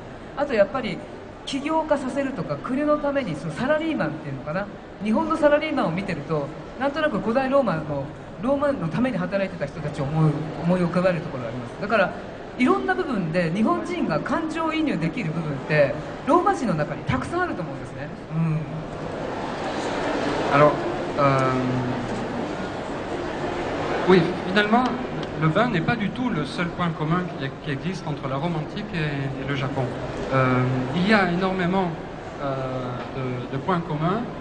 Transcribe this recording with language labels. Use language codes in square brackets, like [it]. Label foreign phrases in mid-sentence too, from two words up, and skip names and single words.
[ja] あとやっぱり起業家させるとか、国のためにそのサラリーマンっていうのかな、日本のサラリーマンを見てるとなんとなく古代ローマのために働いてた人たちを思い浮かべるところがあります。だからいろんな部分で日本人が感情移入できる部分ってローマ人の中にたくさんあると思うんですね。 [fr] Alors, oui, finalement, le bain n'est pas du tout le seul point commun qui existe entre la Rome antique et le Japon. Il y a énormément de points communs.